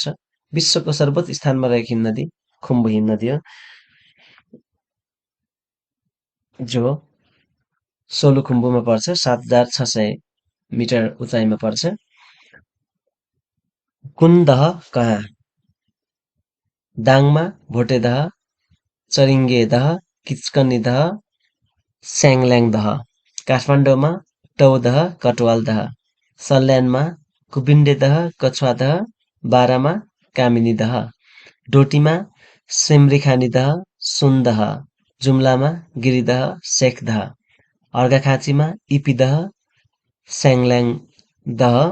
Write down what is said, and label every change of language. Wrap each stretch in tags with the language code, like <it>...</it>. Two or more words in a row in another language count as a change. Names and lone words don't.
<ne>विश्वको सर्वोच्च स्थानमा रहेको हिमनदी खुम्बु हिमनदी हो, जो सोलुखुम्बुमा पर्छ, 7600 मिटर उचाइमा पर्छ। कुन दह कहाँ? दाङमा भोटे दह, चरिङ्गे दह, किचकनी दह, स्याङल्याङ दह, काठमाडौँमा टौदह, कटवाल दह, सल्यानमा कुपिण्डे दह, कछुवा दह, बारामा कामिनी दह, डोटीमा सिमरिखानी दह, सुन दह, जुम्लामा गिरिदह, शेख दह, अर्घाखाँचीमा इपी दह, स्याङल्याङ दह,</ne>